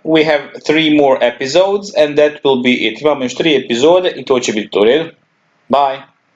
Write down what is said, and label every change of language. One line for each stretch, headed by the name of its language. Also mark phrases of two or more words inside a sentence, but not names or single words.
English: We have 3 more episodes and that will be it.
Croatian: Imamo još 3 epizode I to će biti to u redu.
English: Bye!